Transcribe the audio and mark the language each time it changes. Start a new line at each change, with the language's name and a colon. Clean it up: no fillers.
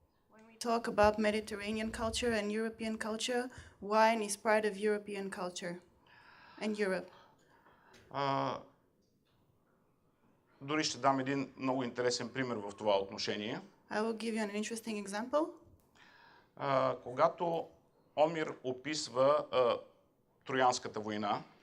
English: When we talk about Mediterranean culture and European culture, wine is part of European culture and Europe.
Bulgarian: Дори ще дам един много интересен пример в това отношение.
English: I will give you an interesting example.
Bulgarian: Когато Омир описва Троянската война,